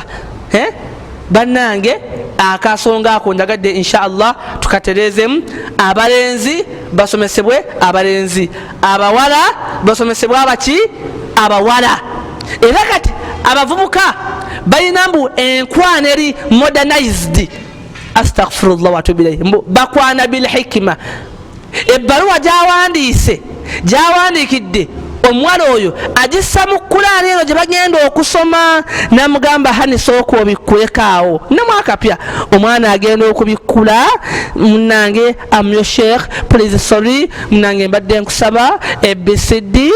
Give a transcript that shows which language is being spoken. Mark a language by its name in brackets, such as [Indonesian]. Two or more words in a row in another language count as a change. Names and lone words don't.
[Ganda] Bannange akasonga ako njagadde inshallah tukaterezemu. Abalenzi basomesebwe abalenzi, abawala basomesebwe abaki abawala. Era kati abavubuka balina mbu enkwana eri modernized, [Arabic] أستغفر الله وأتوب إليه, [Ganda] bakwana [Arabic] بالحكمة. [Ganda] Ebbaluwa gyawandikidde omuwala oyo agissa mu Qur'ani eno gye bagenda okusoma, namugamba hani sooka obikkulekaawo namwakapya. Omwana agenda okubikkula, munange amyo sheikh [English] please sorry, [Ganda] munange mbadde nkusaba ABCD.